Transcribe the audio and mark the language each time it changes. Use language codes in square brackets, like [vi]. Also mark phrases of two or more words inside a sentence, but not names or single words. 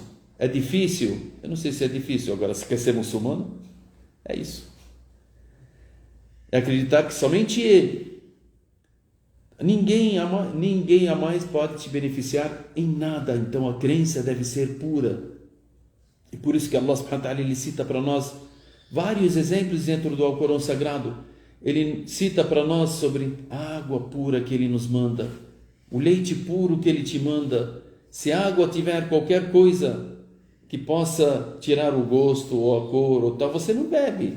[pt] É difícil? Eu não sei se é difícil. Agora, se quer ser muçulmano, é isso. É acreditar que somente Ele. Ninguém a mais pode te beneficiar em nada. Então a crença deve ser pura. E por isso que [ar] الله سبحانه وتعالى [pt] ele cita para nós vários exemplos dentro do Alcorão Sagrado. Ele cita para nós sobre a água pura que Ele nos manda, o leite puro que Ele te manda. Se a água tiver qualquer coisa que possa tirar o gosto ou a cor ou tal, você não bebe.